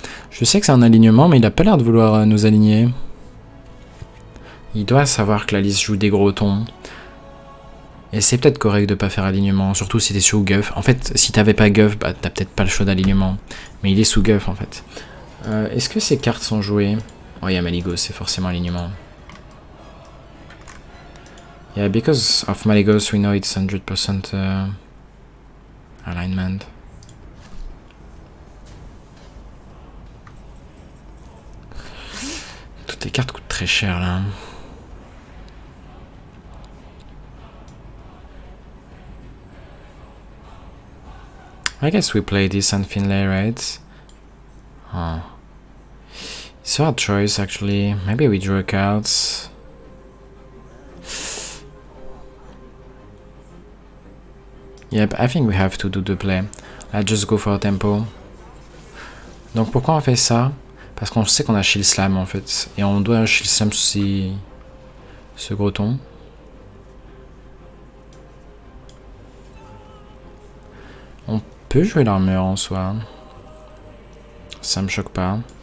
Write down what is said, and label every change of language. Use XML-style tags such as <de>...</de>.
<fr>Je sais que c'est un alignement, mais il a pas l'air de vouloir nous aligner. Il doit savoir que la liste joue des gros tons. Et c'est peut-être correct de pas faire alignement, surtout si t'es sous Guff. En fait, si t'avais pas Guff, bah t'as peut-être pas le choix d'alignement. Mais il est sous Guff en fait. Est-ce que ces cartes sont jouées? Oh, il y a Malygos, c'est forcément alignement.</fr> <en>Yeah, because of Malygos, we know it's 100% alignment.</en> <fr>Toutes les cartes coûtent très cher là.</fr> <en>I guess we play this on Finlay, right? Oh. It's a hard choice actually. Maybe we draw cards. Yep, I think we have to do the play. Let's just go for a tempo.</en> <fr>Donc pourquoi on fait ça? Parce qu'on sait qu'on a Shield Slam en fait. Et on doit Shield Slam sous ce gros ton. On peut jouer l'armure en soi. Ça me choque pas.</fr>